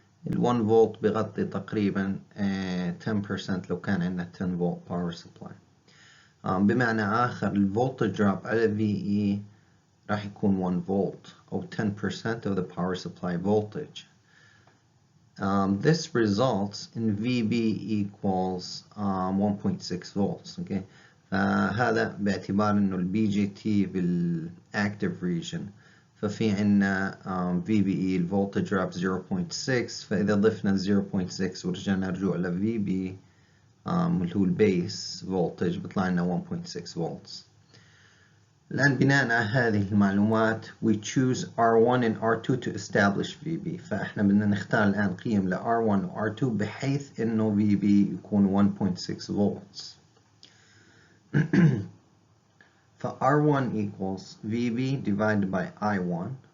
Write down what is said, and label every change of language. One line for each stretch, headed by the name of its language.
Arabic: ال 1 فولت بيغطي تقريبا 10% لو كان عندنا 10 فولت باور سبلاي. بمعنى آخر الفولتج دروب على VE راح يكون 1 فولت أو
English: 10% of the power supply voltage. This results in VB equals 1.6 volts. Okay.
Arabic: فهذا باعتبار إنه ال BJT بالactive region، ففي عنا VBE الفولتج دروب 0.6، فإذا ضفنا 0.6 ورجعنا رجوع ل VB اللي هو البيس فولتج بيطلع لنا 1.6 volts. الآن بناء على هذه المعلومات
English: we choose R1 and R2 to establish VB.
Arabic: فإحنا بدنا نختار الآن قيم ل R1 و R2 بحيث إنه VB يكون 1.6 volts.
English: ف R1 equals VB divided by I1.